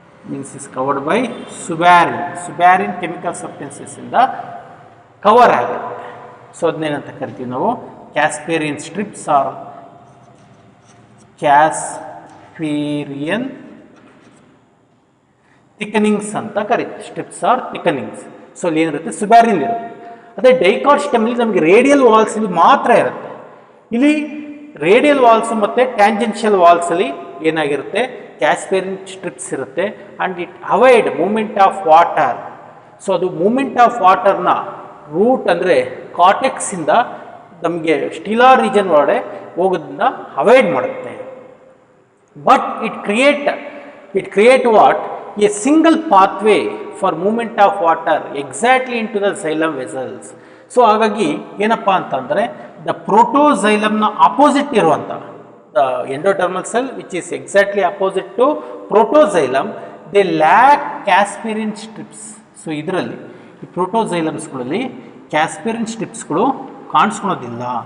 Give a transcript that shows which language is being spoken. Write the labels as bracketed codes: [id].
[en] Means is covered by suberin chemical substances in the cover ಆಗುತ್ತೆ. [kn] So ಅದನ್ನೇನಂತ ಕರಿತೀವಿ ನಾವು? [en] Casparian strips or Casparian [kn] ಥಿಕನಿಂಗ್ಸ್ ಅಂತ ಕರೀತೀವಿ. Strips R ಥಿಕನಿಂಗ್ಸ್. ಸೊ ಅಲ್ಲಿ ಏನಿರುತ್ತೆ? ಸುಬ್ಯಾರಿನ್ ಇರುತ್ತೆ. ಅದೇ ಡೈಕಾಟ್ ಸ್ಟೆಮಲ್ಲಿ ನಮಗೆ ರೇಡಿಯಲ್ ವಾಲ್ಸ್ ಇಲ್ಲಿ ಮಾತ್ರ ಇರುತ್ತೆ. ಇಲ್ಲಿ ರೇಡಿಯಲ್ ವಾಲ್ಸ್ ಮತ್ತು ಟ್ಯಾಂಜೆನ್ಷಿಯಲ್ ವಾಲ್ಸಲ್ಲಿ ಏನಾಗಿರುತ್ತೆ? ಕ್ಯಾಸ್ಪೇರಿನ್ ಸ್ಟ್ರಿಪ್ಸ್ ಇರುತ್ತೆ. [en] And it avoid movement of water. [kn] So ಅದು ಮೂಮೆಂಟ್ ಆಫ್ ವಾಟರ್ನ ರೂಟ್ ಅಂದರೆ ಕಾರ್ಟೆಕ್ಸಿಂದ ನಮಗೆ ಸ್ಟಿಲಾರ್ ರೀಜನ್ ಒಳಗಡೆ ಹೋಗೋದನ್ನ ಅವಾಯ್ಡ್ ಮಾಡುತ್ತೆ. [en] But it create what? A single pathway for movement of water exactly into the xylem vessels. [kn] So ಹಾಗಾಗಿ ಏನಪ್ಪ ಅಂತಂದರೆ [en] the ಪ್ರೋಟೋಸೈಲಮ್ನ [kn] ಆಪೋಸಿಟ್ ಇರುವಂಥ [en] The endodermal cell which is exactly opposite to protoxylem, they lack Casparian strips. [kn] So ಇದರಲ್ಲಿ ಈ ಪ್ರೋಟೋಸೈಲಮ್ಸ್ಗಳಲ್ಲಿ ಕ್ಯಾಸ್ಪೇರಿನ್ ಸ್ಟ್ರಿಪ್ಸ್ಗಳು ಕಾಣಿಸ್ಕೊಳೋದಿಲ್ಲ.